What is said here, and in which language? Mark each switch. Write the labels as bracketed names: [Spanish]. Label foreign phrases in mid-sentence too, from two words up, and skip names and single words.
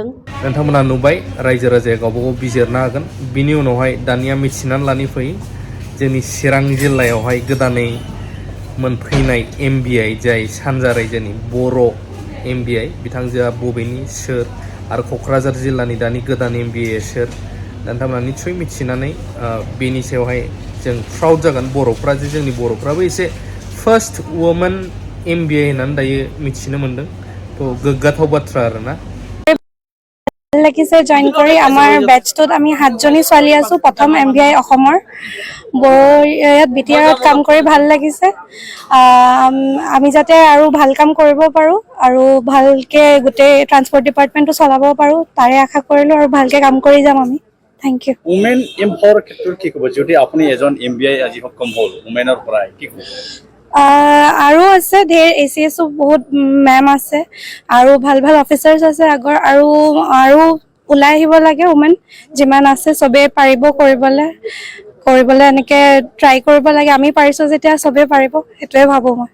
[Bodo] नोंथांमोना नुबाय रायजो राजाया गावबा गाव बिजिरनो हागोन बिनि उनावहाय दानिया मिथिनानै लानि फै जोंनि चिरां जिल्लायावहाय गोदानै मोनफैनाय MVI जाय सानजा रायजोनि बर' MVI बिथांजोआ बबेनि सोर आरो क'क्राझार जिल्लानि दानि गोदान MVI सोर नोंथांमोना निस्सय मिथिनानै बेनि सायावहाय जों प्राउड जागोन बर'फ्रा जे जोंनि बर'फ्राबो एसे [English] first women [Bodo] MVI होननानै दायो मिथिनो मोन्दों तो गोग्गाथाव बाथ्रा आरोना [Assamese] ভাল লাগিছে জয়েন কৰি আমাৰ বেটছটোত আমি 7জনী ছোৱালী আছো প্ৰথম MVI অসমৰ ইয়াত বিটিআৰত কাম কৰি ভাল লাগিছে আমি যাতে আৰু ভাল কাম কৰিব পাৰো আৰু ভালকে গোটেই ট্ৰান্সপোৰ্ট ডিপাৰ্টমেণ্টটো চলাব পাৰো তাৰে আশা কৰিলো আৰু ভালকে কাম কৰি যাম আমি [English] thank you women empower [Assamese] ক্ষেত্ৰত কি ক'ব যদি আপুনি এজন MVI আজি সক্ষম হ'ল উমেনৰ পৰা কি ক'ব আৰু আছে ধেৰ ACSও বহুত মেম আছে আৰু ভাল অফিচাৰ্ছ আছে আগৰ আৰু ওলাই আহিব লাগে উমেন যিমান আছে সবে পাৰিব কৰিবলৈ এনেকে ট্ৰাই কৰিব লাগে আমি পাৰিছো যেতিয়া সবে পাৰিব এটোৱে ভাবো মই